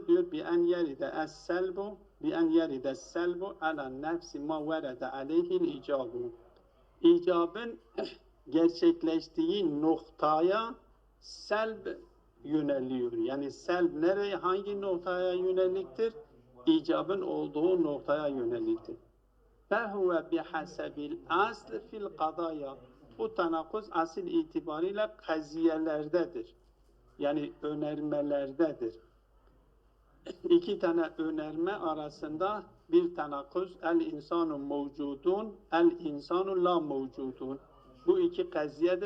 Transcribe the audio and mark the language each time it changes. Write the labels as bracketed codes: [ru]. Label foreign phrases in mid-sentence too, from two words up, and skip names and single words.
[tr] Diyor bi en yeride [ar] السلب على نفس ما ورد عليه الإيجاب. [tr] İcabın gerçekleştiği noktaya selb yöneliyor. Yani selb nereye, hangi noktaya yöneliktir? İcabın olduğu noktaya yöneliktir. [ar] فَهُوَ بِحَسَبِ الْأَصْلِ فِي الْقَضَايَا. [tr] Bu tanakuz asıl itibariyle kaziyelerdedir. Yani önermelerdedir. İki tane önerme arasında bir tanakuz [ar] الإنسان موجود، الإنسان لا موجود. [tr] Bu iki kaziyedir.